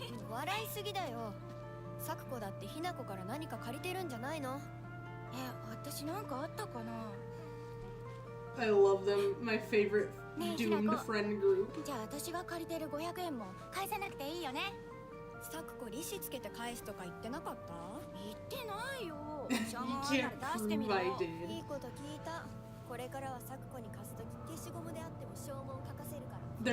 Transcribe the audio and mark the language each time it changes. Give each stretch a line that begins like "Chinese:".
Japanese: 笑いすぎだよ。サクコだってひなこから何か借りてるんじゃないの？私なんかあったかな。
English: I love them. My favorite doomed friend group.
Japanese: じゃあ私が借りてる500円も返さなくていいよね。サクコ利子つけて返すとか言ってなかった？言ってないよ。しょうもないから出してみろ。いいこと聞いた。これからはサクコに貸すとき消しゴムであっても証文書かせるから。